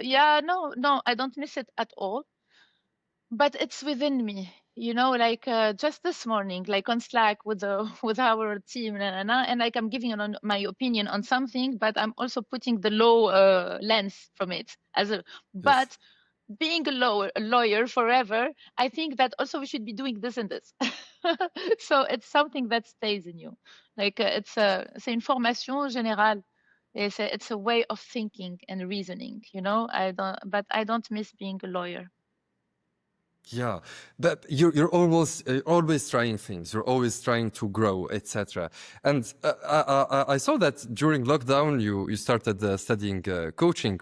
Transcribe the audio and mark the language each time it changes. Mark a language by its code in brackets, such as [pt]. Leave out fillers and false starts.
[en] yeah, no, I don't miss it at all. But it's within me, you know, like just this morning, like on Slack with the with our team, and like I'm giving on my opinion on something, but I'm also putting the low lens from it as a. Yes. But being a lawyer forever, I think that also we should be doing this and this. So it's something that stays in you. [fr] Like c'est une formation générale. [en] It's a way of thinking and reasoning, you know. But I don't miss being a lawyer. Yeah, but you're always trying things. You're always trying to grow, etc. And I saw that during lockdown you started studying coaching.